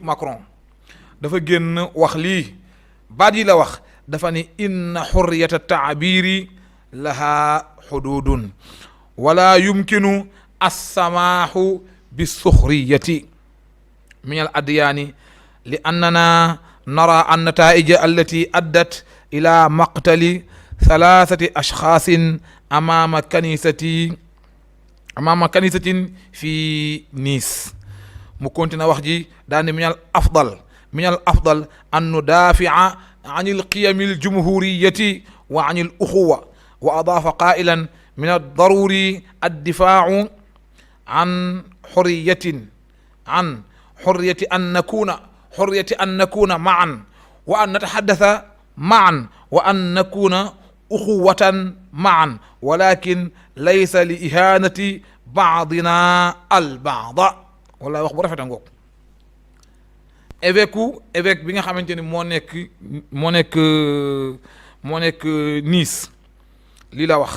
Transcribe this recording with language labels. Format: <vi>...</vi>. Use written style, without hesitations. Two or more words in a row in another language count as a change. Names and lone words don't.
<wo>Macron, dafa génn wax lii baat yi la wax, dafa ni</wo> <ar>إن حرية التعبير لها حدود ولا يمكن السماح بالسخرية من الأديان لأننا نرى أن النتيجة التي أدت إلى مقتل ثلاثة أشخاص أمام كنيسة في Nice.</ar> <wo>mu continue wax ji daane</wo> <ar>من الأفضل أن ندافع عن القيم الجمهورية وعن الأخوة وأضاف قائلا من الضروري الدفاع عن حرية أن نكون معا وأن نتحدث معا وأن نكون إخوة معا ولكن ليس لإهانة بعضنا البعض.</ar> <wo>wala wax bu rafet a ngoog. évêque bi nga xamante ni moo nekk Nice lii la wax.</wo>